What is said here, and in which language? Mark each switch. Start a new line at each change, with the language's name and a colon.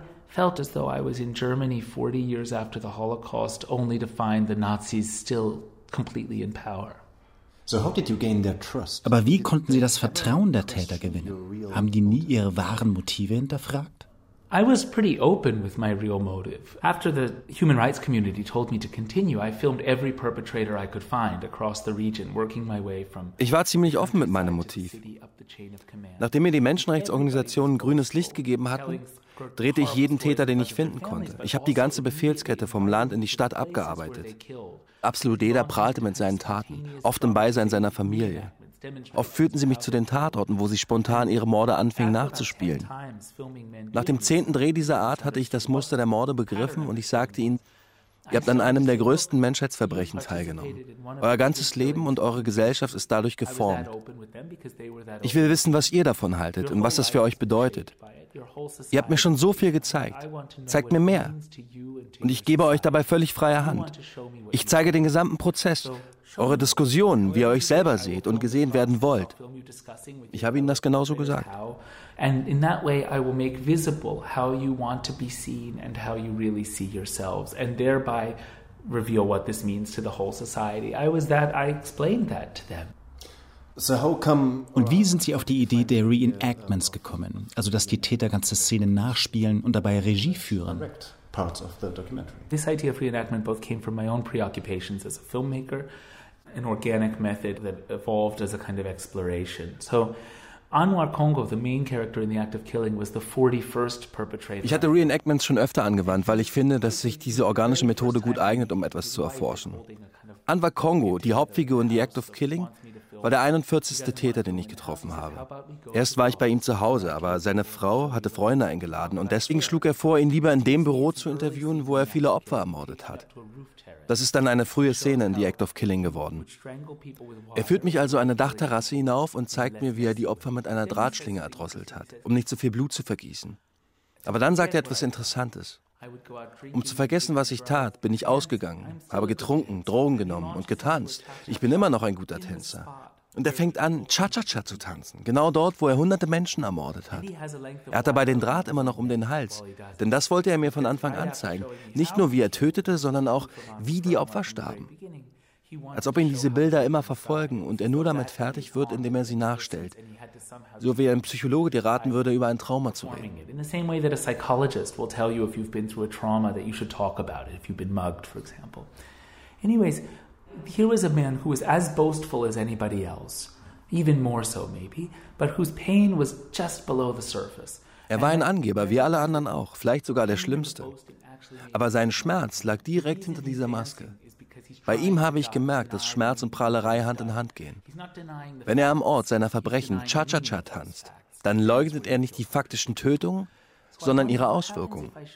English: Felt as though I was in Germany 40 years after the Holocaust, only to find the Nazis still completely in power. So how did you gain their trust?
German: Aber wie konnten Sie das Vertrauen der Täter gewinnen? Haben die nie ihre wahren Motive hinterfragt?
English: I was pretty open with my real motive. After the human rights community told me to continue, I filmed every perpetrator I could find across the region, working my way from.
German: Ich war ziemlich offen mit meinem Motiv. Nachdem mir die Menschenrechtsorganisationen grünes Licht gegeben hatten, drehte ich jeden Täter, den ich finden konnte. Ich habe die ganze Befehlskette vom Land in die Stadt abgearbeitet. Absolut jeder prahlte mit seinen Taten, oft im Beisein seiner Familie. Oft führten sie mich zu den Tatorten, wo sie spontan ihre Morde anfingen nachzuspielen. Nach dem 10. Dreh dieser Art hatte ich das Muster der Morde begriffen und ich sagte ihnen, ihr habt an einem der größten Menschheitsverbrechen teilgenommen. Euer ganzes Leben und eure Gesellschaft ist dadurch geformt. Ich will wissen, was ihr davon haltet und was das für euch bedeutet. Ihr habt mir schon so viel gezeigt. Zeigt mir mehr. Und ich gebe euch dabei völlig freie Hand. Ich zeige den gesamten Prozess, eure Diskussionen, wie ihr euch selber seht und gesehen werden wollt. Ich habe ihnen das genauso gesagt.
English: And in that way I will make visible how you want to be seen and how you really see yourselves and thereby reveal what this means to the whole society. I explained that to them. So how come?
German: Und wie sind Sie auf die Idee der Reenactments gekommen? Also dass die Täter ganze Szenen nachspielen und dabei Regie führen?
English: Parts of the documentary. This idea of reenactment both came from my own preoccupations as a filmmaker, an organic method that evolved as a kind of exploration. So Anwar Kongo, the main character in the act of killing, was the 41st perpetrator.
German: Ich hatte Reenactments schon öfter angewandt, weil ich finde, dass sich diese organische Methode gut eignet, um etwas zu erforschen. Anwar Kongo, die Hauptfigur in the act of killing, war der 41. Täter, den ich getroffen habe. Erst war ich bei ihm zu Hause, aber seine Frau hatte Freunde eingeladen und deswegen schlug er vor, ihn lieber in dem Büro zu interviewen, wo er viele Opfer ermordet hat. Das ist dann eine frühe Szene in The Act of Killing geworden. Er führt mich also eine Dachterrasse hinauf und zeigt mir, wie er die Opfer mit einer Drahtschlinge erdrosselt hat, um nicht so viel Blut zu vergießen. Aber dann sagt er etwas Interessantes. Um zu vergessen, was ich tat, bin ich ausgegangen, habe getrunken, Drogen genommen und getanzt. Ich bin immer noch ein guter Tänzer. Und er fängt an, Cha-Cha-Cha zu tanzen, genau dort, wo er hunderte Menschen ermordet hat. Er hat dabei den Draht immer noch um den Hals, denn das wollte er mir von Anfang an zeigen. Nicht nur, wie er tötete, sondern auch, wie die Opfer starben. Als ob ihn diese Bilder immer verfolgen und er nur damit fertig wird, indem er sie nachstellt. So wie ein Psychologe dir raten würde, über ein Trauma zu reden. In the same way that a psychologist will tell you if you've been through a trauma that you should talk about it, if you've been mugged, for example. Anyways, here was a man who was as boastful as anybody else, even more so maybe, but whose pain was just below the surface. Er war ein Angeber, wie alle anderen auch, vielleicht sogar der Schlimmste. Aber sein Schmerz lag direkt hinter dieser Maske. Bei ihm habe ich gemerkt, dass Schmerz und Prahlerei Hand in Hand gehen. Wenn er am Ort seiner Verbrechen Cha-Cha-Cha tanzt, dann leugnet er nicht die faktischen Tötungen, sondern ihre Auswirkungen.